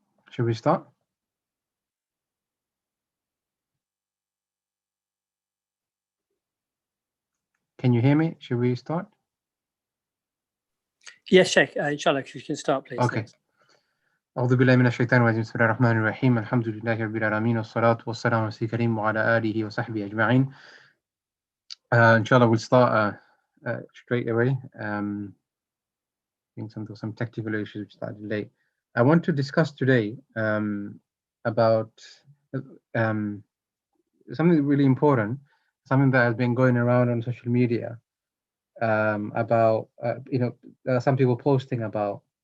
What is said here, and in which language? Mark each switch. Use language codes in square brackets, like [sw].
[en] Should we start? Can you hear me? Should we start? Yes, Sheikh. Inshallah, if you can start, please. Okay. [ar] أعوذ بالله من الشيطان الرجيم بسم الله الرحمن الرحيم الحمد لله رب العالمين والصلاة والسلام على سيدنا الكريم وعلى آله وصحبه أجمعين. [en] Inshallah, we'll start straight away. I think some technical issues which started late. I want to discuss today about something really important, something that has been going around on social media about some people posting about